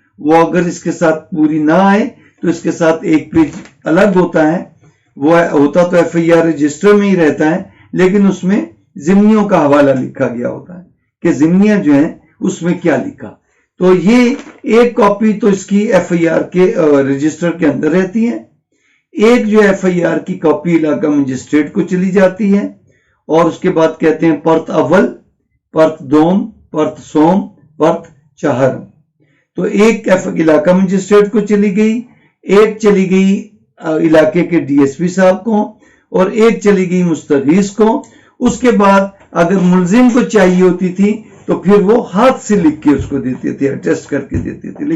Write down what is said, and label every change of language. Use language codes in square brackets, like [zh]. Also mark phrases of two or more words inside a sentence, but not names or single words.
[ur] وہ اگر اس کے ساتھ پوری نہ آئے تو اس کے ساتھ ایک پیج الگ ہوتا ہے، وہ ہوتا تو FIR رجسٹر میں ہی رہتا ہے لیکن اس میں ضمنیوں کا حوالہ لکھا گیا ہوتا ہے کہ ضمنیاں جو ہیں اس میں کیا لکھا. تو یہ ایک کاپی تو اس کی FIR کے رجسٹر کے اندر رہتی ہے، ایک جو FIR کی کاپی علاقہ مجسٹریٹ کو چلی جاتی ہے، اور اس کے بعد کہتے ہیں پرت اول، پرت دوم، پرت سوم، پرت چہارم. تو ایک علاقہ مجسٹریٹ کو چلی گئی، ایک چلی گئی علاقے کے DSP صاحب کو، اور ایک چلی گئی مستغیث کو. اس کے بعد اگر ملزم کو چاہیے ہوتی تھی تو پھر وہ ہاتھ سے لکھ کے اس کو دیتے تھے، اٹیسٹ کر کے دیتے تھے.